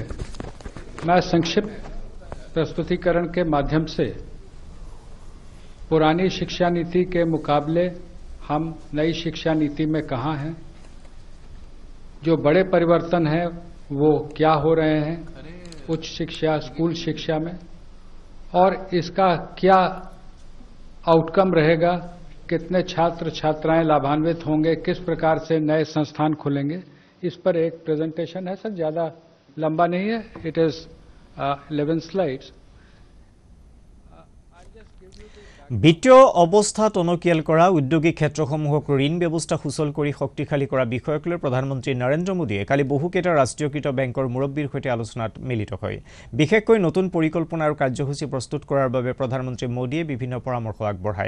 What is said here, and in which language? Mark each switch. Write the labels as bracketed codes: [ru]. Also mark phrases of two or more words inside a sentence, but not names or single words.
[hi] मैं संक्षिप्त प्रस्तुतिकरण के माध्यम से पुरानी शिक्षा नीति के मुकाबले हम नई शिक्षा नीति में कहाँ हैं, जो बड़े परिवर्तन हैं वो क्या हो रहे हैं उच्च शिक्षा, स्कूल शिक्षा में, और इसका क्या आउटकम रहेगा, कितने छात्र छात्राएं लाभान्वित होंगे, किस प्रकार से नए संस्थान खुलेंगे, इस पर एक प्रेजेंटेशन है। सर ज़्यादा लंबा नहीं है, [en] it is 11 slides. [as] বিত্তীয় অৱস্থা টনকিয়াল কৰা, উদ্যোগিক ক্ষেত্ৰসমূহক ঋণ ব্যৱস্থা সুচল কৰি শক্তিশালী কৰা বিষয়ক লৈ প্ৰধানমন্ত্ৰী নৰেন্দ্ৰ মোদীয়ে কালি বহুকেইটা ৰাষ্ট্ৰীয়কৃত বেংকৰ মুৰব্বীৰ সৈতে আলোচনাত মিলিত হয়। বিশেষকৈ নতুন পৰিকল্পনা আৰু কাৰ্যসূচী প্ৰস্তুত কৰাৰ বাবে প্ৰধানমন্ত্ৰী মোদীয়ে বিভিন্ন পৰামৰ্শ আগবঢ়ায়।